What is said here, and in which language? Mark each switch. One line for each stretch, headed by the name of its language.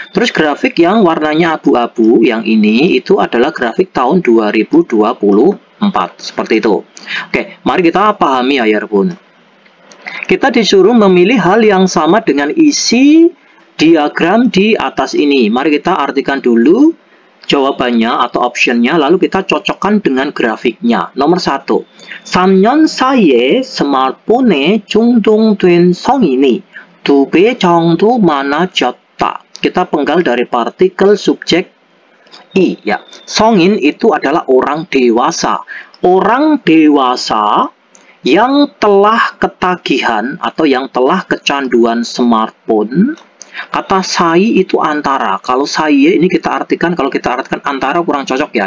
Indonesian: Terus grafik yang warnanya abu-abu yang ini itu adalah grafik tahun 2024. Seperti itu. Oke, mari kita pahami ya Yarbun. Kita disuruh memilih hal yang sama dengan isi diagram di atas ini. Mari kita artikan dulu jawabannya atau optionnya, lalu kita cocokkan dengan grafiknya. Nomor 1,
Korean: 3년 사이에 스마트폰에 중독된 성인이 2배 정도 많아졌다.
Indonesian: Kita penggal dari partikel subjek I ya. 성인 itu adalah orang dewasa. Orang dewasa yang telah ketagihan atau yang telah kecanduan smartphone. Kata sai itu antara. Kalau sai ini kita artikan, kalau kita artikan antara kurang cocok ya.